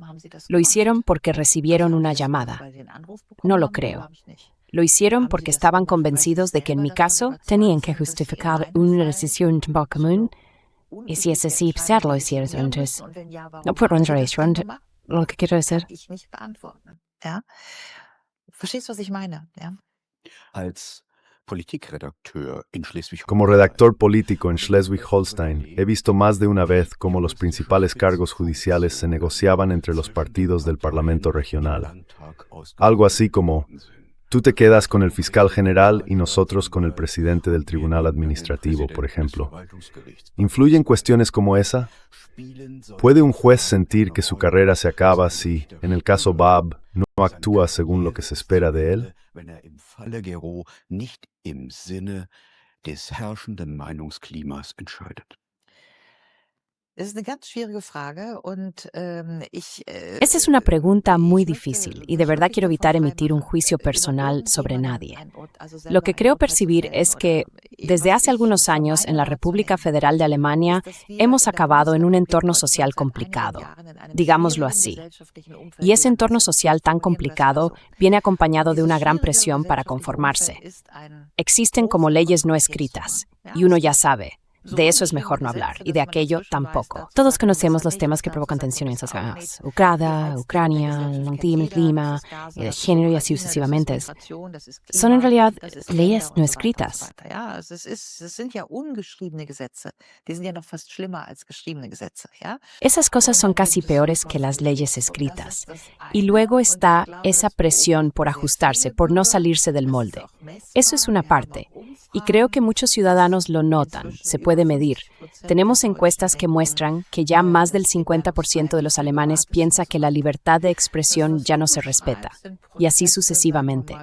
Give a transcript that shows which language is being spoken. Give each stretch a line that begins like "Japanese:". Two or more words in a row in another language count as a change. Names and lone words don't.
Spanish: ¿Lo hicieron porque recibieron una llamada? No lo creo. Lo hicieron porque estaban convencidos de que en mi caso tenían que justificar una decisión común, y si es así, pues lo hicieron antes. No puedo entrar eso, lo que quiero decir.
German: Ja? Verstehst du, was ich meine? Ja? Als Politikredakteur in Schleswig-Holstein.
Spanish: Como redactor político en Schleswig-Holstein, he visto más de una vez cómo los principales cargos judiciales se negociaban entre los partidos del Parlamento regional. Algo así como: tú te quedas con el fiscal general y nosotros con el presidente del tribunal administrativo, por ejemplo. ¿Influyen cuestiones como esa? ¿Puede un juez sentir que su carrera se acaba si, en el caso Bob, no actúa según lo que se espera de él?
German: Wenn im Falle Gero nicht im Sinne des herrschenden Meinungsklimas entscheidet. Das ist eine ganz schwierige Frage und
Spanish: Esa es una pregunta muy difícil y de verdad quiero evitar emitir un juicio personal sobre nadie. Lo que creo percibir es que desde hace algunos años en la República Federal de Alemania hemos acabado en un entorno social complicado, digámoslo así. Y ese entorno social tan complicado viene acompañado de una gran presión para conformarse. Existen como leyes no escritas y uno ya sabe. De eso es mejor no hablar, y de aquello tampoco. Todos conocemos los temas que provocan tensión en sociedades. Ucrania, el clima, el género y así sucesivamente. Son en realidad leyes no escritas.
German: Ja, es sind ja ungeschriebene Gesetze. Die sind ja noch fast schlimmer als geschriebene Gesetze, ja?
Spanish: Esas cosas son casi peores que las leyes escritas. Y luego está esa presión por ajustarse, por no salirse del molde. Eso es una parte. Y creo que muchos ciudadanos lo notan, se puede medir. Tenemos encuestas que muestran que ya más del 50% de los alemanes piensa que la libertad de expresión ya no se respeta, y así sucesivamente.